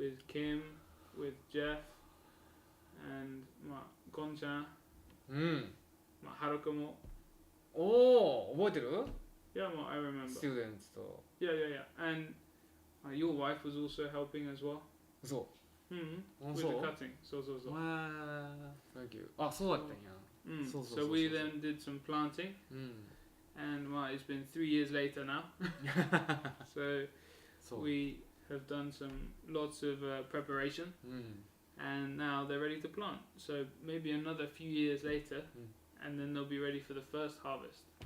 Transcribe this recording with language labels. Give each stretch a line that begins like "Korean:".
English: with Kim, with Jeff, and Gonchan, Haruka mo.
Japanese: おお覚えてる
English: Yeah, I remember.
Japanese: スチューデンツと
English: Yeah. And your wife was also helping as well.
Japanese: そ
English: With
Japanese: そう
English: the cutting. So.
Japanese: うわー
English: Thank you
Japanese: あそうだったんや
English: So we then did some planting, and it's been 3 years later now. So
Japanese: そう
English: we have done lots of preparation, and now they're ready to plant. So maybe another few years later, and then they'll be ready for the first harvest.